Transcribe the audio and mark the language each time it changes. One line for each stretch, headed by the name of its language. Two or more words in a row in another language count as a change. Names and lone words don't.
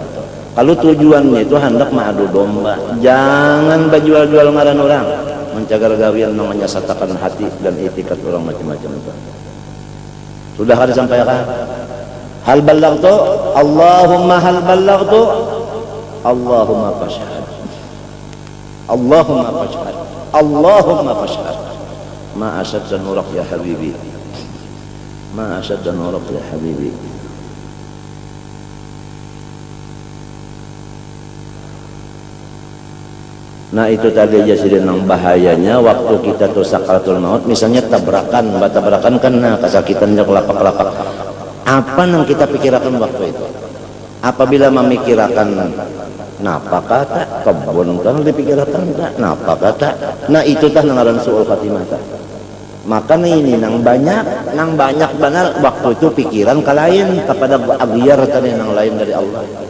Banjar: Kalau tujuannya itu hendak mengadu domba, jangan berjual-jual ngaran orang. Mencagar gawian namanya satakan hati dan etikat orang macam-macam itu. Sudah ada sampaikan?
Arabic: هل بلغت? اللهم هل بلغت? اللهم فاشهد. اللهم فاشهد. اللهم فاشهد. ما أشد نورك يا حبيبي. ما أشد نورك يا حبيبي.
Banjar: Nah itu tadi aja sih nang bahayanya waktu kita tuh sakaratul maut misalnya tabrakan kan nah kesakitannya kelapak-kelapak apa nang kita pikirkan waktu itu apabila memikirkan napa kata kebun kan dipikirkan tak napa kata nah itu tah nangaran
Arabic: سوء الخاتمة
Banjar: tah maka ini nang banyak benar waktu itu pikiran ke lain kepada aghyar tadi nang lain dari Allah.